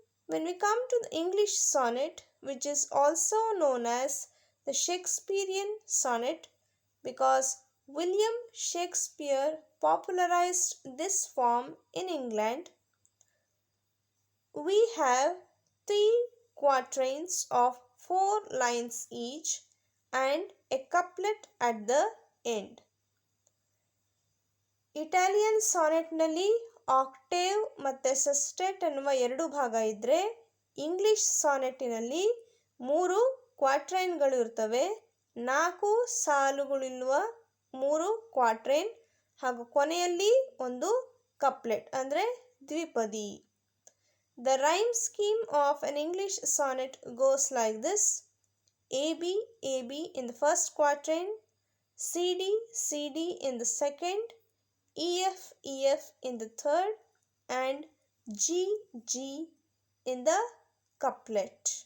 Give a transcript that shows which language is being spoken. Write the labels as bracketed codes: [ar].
[en] When we come to the English sonnet, which is also known as the Shakespearean sonnet because William Shakespeare popularized this form in England, we have 3 quatrains of 4 lines each and a couplet at the end. [kn] Italian ಸಾನೆಟ್ನಲ್ಲಿ octave ಮತ್ತು sestet ಅನ್ನುವ 2 ಭಾಗ ಇದ್ದರೆ, English ಸಾನೆಟ್ಟಿನಲ್ಲಿ 3 ಕ್ವಾಟ್ರೈನ್ಗಳು ಇರ್ತವೆ. 4 ಸಾಲುಗಳಿರುವ 3 ಕ್ವಾಟ್ರೈನ್ ಹಾಗೂ ಕೊನೆಯಲ್ಲಿ ಒಂದು ಕಪ್ಲೆಟ್ ಅಂದರೆ ದ್ವಿಪದಿ. [en] The rhyme scheme of an English sonnet goes like this: AB AB in the first quatrain, CD CD in the second, EF EF in the third, and G G in the couplet.